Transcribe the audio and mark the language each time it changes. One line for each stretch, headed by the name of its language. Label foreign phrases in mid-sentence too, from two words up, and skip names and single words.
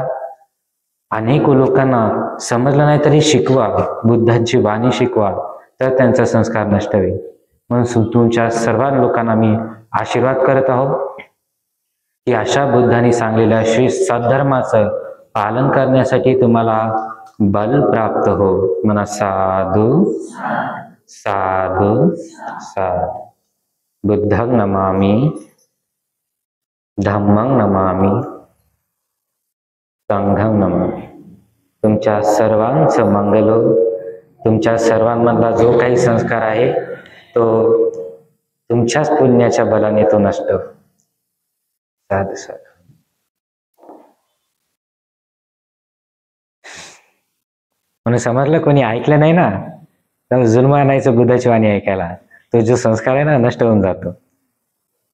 Marathi: अनेक लोकांना समजलं नाही तरी शिकवा, बुद्धांची वाणी शिकवा, तर त्यांचा संस्कार नष्ट होईल. म्हणून तुमच्या सर्व लोकांना मी आशीर्वाद करत आहोत की अशा बुद्धांनी सांगलेल्या श्री सद्धर्माचं पालन करण्यासाठी तुम्हाला बल प्राप्त हो. म्हणा साधू साधू साधू.
Pali: बुद्धं नमामि, धम्मं नमामि, संघं नमामि.
Marathi: तुमच्या सर्वांचं मंगल हो. तुमच्या सर्वांमधला जो काही संस्कार आहे तो तुमच्याच पुण्याच्या बलाने तो नष्ट हो. साधू साधू. म्हणून समजलं, कोणी ऐकलं नाही ना तर जुलम आणायचं बुद्धाची वाणी ऐकायला, तो जो संस्कार आहे ना नष्ट होऊन जातो.